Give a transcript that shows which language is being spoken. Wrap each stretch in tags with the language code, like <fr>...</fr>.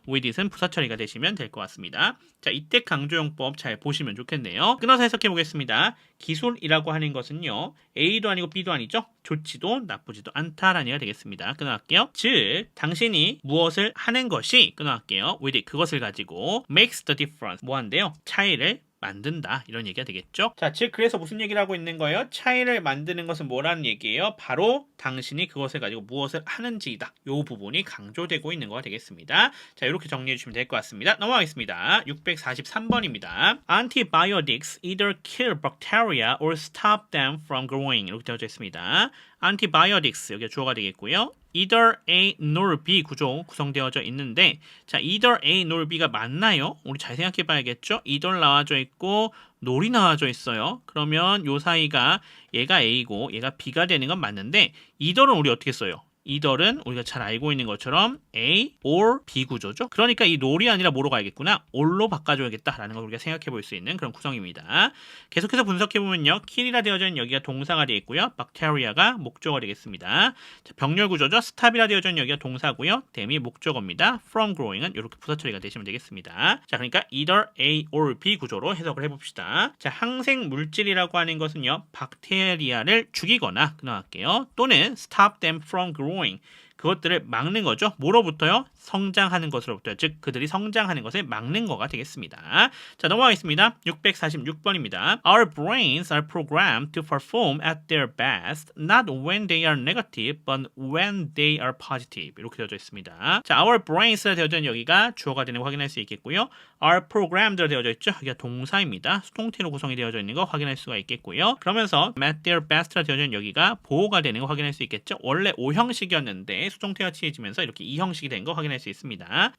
<ko>with it은 부사 처리가 되시면 될 것 같습니다. 자, 이때 강조용법 잘 보시면 좋겠네요. 끊어서 해석해 보겠습니다. 기술이라고 하는 것은요. A도 아니고 B도 아니죠. 좋지도 나쁘지도 않다라는 얘기가 되겠습니다. 끊어갈게요. 즉, 당신이 무엇을 하는 것이 끊어갈게요.</ko> <en>with it,</en> <ko>그것을 가지고</ko> <en>makes the difference.</en> <ko>뭐 한대요? 차이를 만든다. 이런 얘기가 되겠죠. 자, 즉 그래서 무슨 얘기를 하고 있는 거예요? 차이를 만드는 것은 뭐라는 얘기예요? 바로 당신이 그것을 가지고 무엇을 하는지이다. 이 부분이 강조되고 있는 거가 되겠습니다. 자, 이렇게 정리해 주시면 될 것 같습니다. 넘어가겠습니다. 643번입니다.</ko> <en>Antibiotics either kill bacteria or stop them from growing.</en> <ko>이렇게 되어져 있습니다. Antibiotics 여기가 주어가 되겠고요. either A nor B 구조 구성되어져 있는데, 자, either A nor B가 맞나요? 우리 잘 생각해 봐야겠죠? either 나와져 있고 nor이 나와져 있어요. 그러면 요 사이가 얘가 A고 얘가 B가 되는 건 맞는데 either는 우리 어떻게 써요? either은 우리가 잘 알고 있는 것처럼 A or B 구조죠. 그러니까 이 nol이 아니라 뭐로 가야겠구나? or로 바꿔줘야겠다라는 걸 우리가 생각해 볼 수 있는 그런 구성입니다. 계속해서 분석해 보면요. kill이라 되어져 있는 여기가 동사가 되겠고요. bacteria가 목적어가 되겠습니다. 자, 병렬 구조죠. stop이라 되어져 있는 여기가 동사고요. them이 목적어입니다. from growing은 이렇게 부사 처리가 되시면 되겠습니다. 자, 그러니까 either A or B 구조로 해석을 해봅시다. 자, 항생 물질이라고 하는 것은요. 박테리아를 죽이거나 끊어갈게요. 또는</ko> <en>stop them from growing.</en> <ko>그것들을 막는 거죠. 뭐로부터요? 성장하는 것으로부터. 즉 그들이 성장하는 것을 막는 거가 되겠습니다. 자, 넘어가겠습니다. 646번입니다.</ko> <en>Our brains are programmed to perform at their best, not when they are negative, but when they are positive.</en> <ko>이렇게 되어져 있습니다. 자, our brains라 되어져 있는 여기가 주어가 되는 거 확인할 수 있겠고요. Are programmed라 되어져 있죠. 여기가 동사입니다. 수동태로 구성이 되어져 있는 거 확인할 수가 있겠고요. 그러면서 at their best라 되어져 있는 여기가 보호가 되는 거 확인할 수 있겠죠. 원래 O형식이었는데 수동태가 취해지면서 이렇게 2형식이 된 거 확인할 수 있습니다.</ko>